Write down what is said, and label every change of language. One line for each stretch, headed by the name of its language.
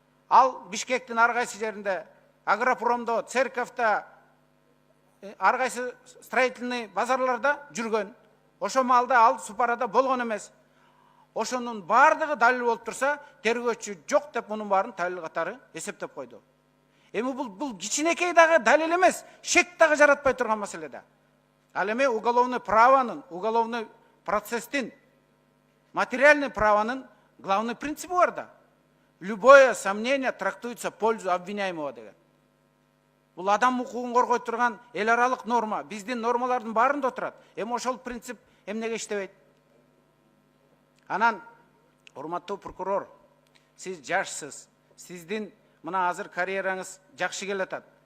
Kyrgyz: Ал Бишкектин ар кайсы жеринде, Агропромдо, Церковто, ар кайсы строительный базарларда жүргөн. Ошол маалда ал Супарада болгон эмес. Ошонун бардыгы далил болуп турса, тергөөчү жок деп мунун баарын далил катары эсептеп койду. Эми бул кичинекей дагы далил эмес, шек дагы жаратпай турган маселе да. Ал эми уголовный правонун, уголовный процесстин, материальный правонун главный принципи бар да.
Russian: Любое сомнение трактуется в пользу обвиняемого деген.
Kyrgyz: Бул адам укугун коргой турган эл аралык норма, биздин нормалардын баарында отурат. Эми ошол принцип эмнеге иштебейт? Анан, урматтуу прокурор, сиз жашсыз, сиздин мына азыр карьераңыз жакшы келатат.